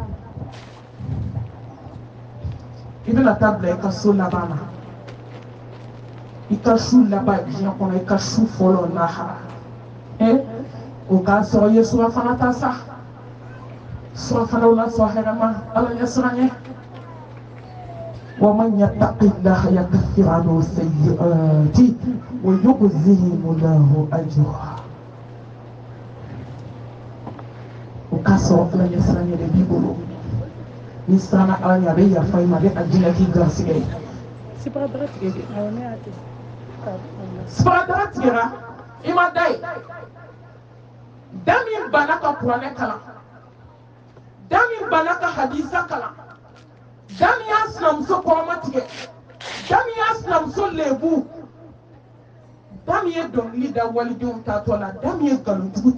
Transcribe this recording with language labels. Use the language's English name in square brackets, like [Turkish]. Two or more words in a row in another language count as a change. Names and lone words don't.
[Bambara] I bɛna taa bila i ka so laban na. I ka su laban diɲɛ kɔnɔ i ka su fɔlɔ lahara. O k'a sɔrɔ i ye surafana ta sa surafanaw la sɔn hɛrɛ ma ala ɲɛ siran ye [Arabic] ومن يتق الله يكفر عنه سيئاته ويعظم له أجره [Bambara] o k'a sɔrɔ ala ɲɛ siran ye de b'i bolo ni siranna ala ɲɛ a bɛ yafa i ma a bɛ a jinɛ k'i garisigɛ ye sibara tigɛra i ma da ye Dami bana ka Kuranɛ kalan Dami bana ka hadisa kalan Dami y'a sinamuso kɔrɔma tigɛ Dami y'a sinamuso lebu Dami ye dɔnkili da walidenw taatɔ la Dami ye nkalonjugu